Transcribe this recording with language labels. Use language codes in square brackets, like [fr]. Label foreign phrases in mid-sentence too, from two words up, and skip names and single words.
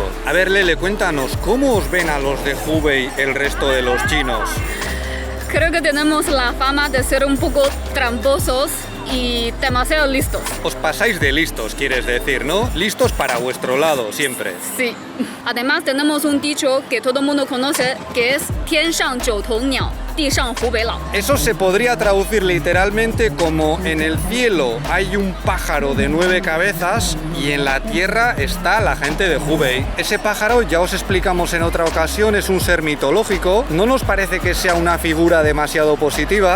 [es] A ver, Lele, cuéntanos, ¿cómo os ven a los de Hubei el resto de los chinos? Creo que tenemos la fama de ser un poco tramposos y demasiado listos. Os pasáis de listos, quieres decir, ¿no? Listos para vuestro lado, siempre. Sí. Además tenemos un dicho que todo el mundo conoce, que es [zh] 天上九头鸟，地上湖北佬. [es] Eso se podría traducir literalmente como en el cielo hay un pájaro de 9 cabezas y en la tierra está la gente de Hubei. Ese pájaro, ya os explicamos en otra ocasión, es un ser mitológico. No nos parece que sea una figura demasiado positiva.